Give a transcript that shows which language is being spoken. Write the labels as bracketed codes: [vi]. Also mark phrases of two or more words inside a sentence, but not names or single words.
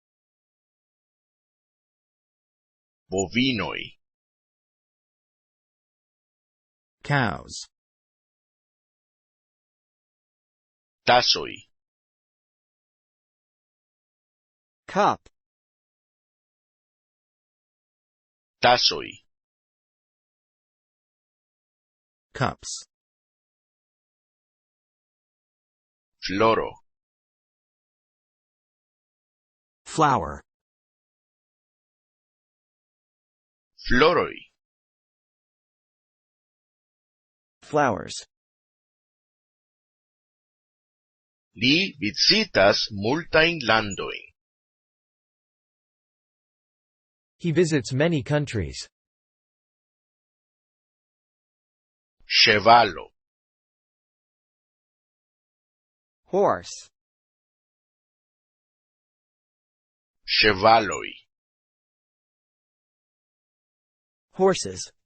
[eo] Bovinoj. [en] Cows. [eo] Tasoj. [en] Cup. [eo] Tasoj. [en] Cups. [eo] Floro. [en] Flower. [eo] Floroj. [en] Flowers. [eo] Li vizitas multajn landojn. [en] He visits many countries. [eo] Ĉevalo. [en] Horse. [eo] Ĉevaloj. [en] Horses.